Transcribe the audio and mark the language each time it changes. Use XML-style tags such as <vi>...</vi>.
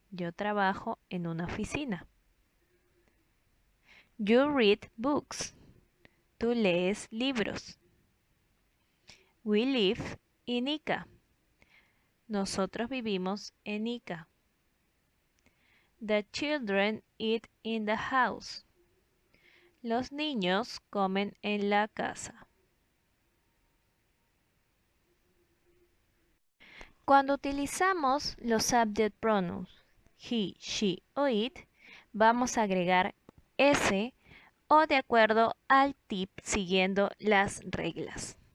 <es>Yo trabajo en una oficina.</es> <en>You read books.</en> <es>Tú lees libros.</es> <en>We live in Ica.</en> <es>Nosotros vivimos en Ica.</es> <en>The children eat in the house.</en> <es>Los niños comen en la casa. Cuando utilizamos los subject pronouns he, she o it, vamos a agregar s o de acuerdo al tip siguiendo las reglas.</es>